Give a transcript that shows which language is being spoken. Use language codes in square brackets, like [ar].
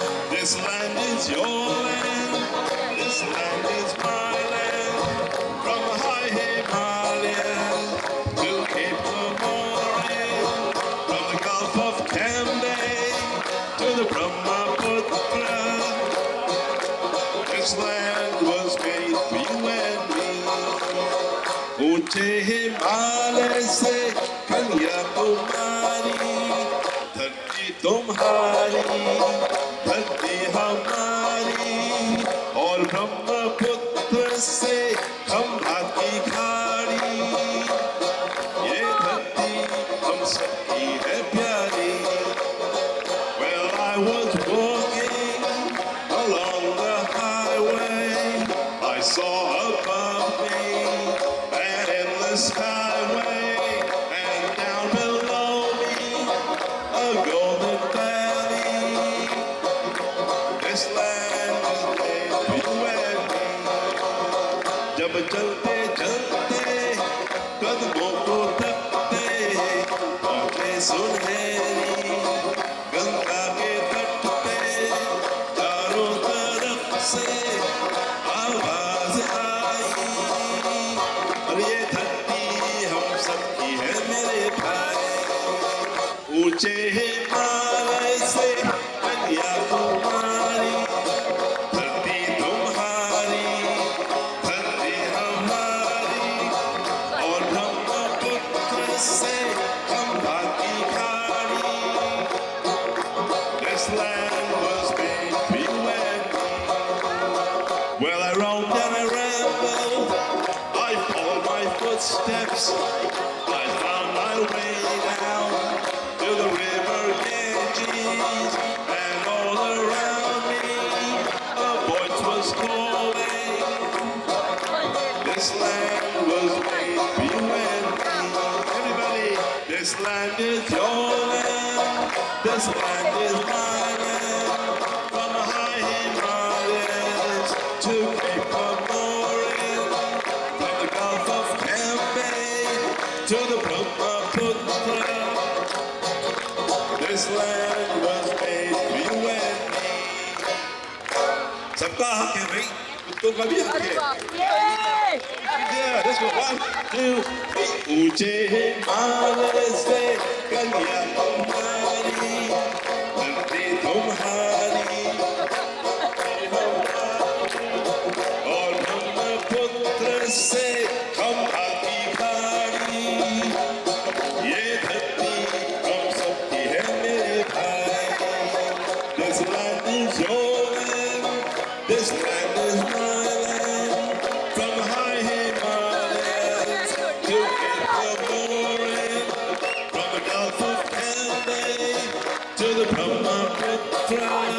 [en] This land is your land, this land is my land, from the high Himalayas to Cape Comorin, from the Gulf of Cambay to the Brahmaputra. This land was made for you and me. [hi] ऊंचे हिमालय से कन्याकुमारी, धरती तुम्हारी, धरती हमारी, और ब्रह्मपुत्र से खंभा की खाड़ी, ये धरती हम सबकी है प्यारी. [en] Well, I was walking along the highway, I saw above me an endless highway, and down below me a golden valley. This land is made for you and me. [hi] जब चलते चलते कदमों को तकते पहुंचे सुनहरी गंगा के तट पे, चारों तरफ से आवाज आई, और ये धरती हम सबकी है मेरे भाई. ऊंचे हिमालय से कन्याकुमारी, धरती तुम्हारी, धरती हमारी, और ब्रह्मपुत्र से खंभा की खाड़ी. [en] This land was made for you and me. Well, I roamed and I rambled, I followed my footsteps, I found my way down to the river Ganges, and all around me a voice was calling. This land was made for you and me. Everybody, this land is your land, this land is my land, from the high Himalayas to Cape Comorin, from the Gulf of Cambay to the Brahmaputra. This land was made for you and me. [hi] सबका हक है भाई, कुत्तों का भी हक है. [en] Yeah, let's go. 1, 2, 3. [hi] ऊंचे हिमालय से कन्याकुमारी, धरती तुम्हारी, और ब्रह्मपुत्र से खंभा की खाड़ी, ये धरती हम सबकी है मेरे भाई. [en] This land is your land, this land is my land, from the high Himalayas to Cape Comorin, from the Gulf of Cambay to the Brahmaputra.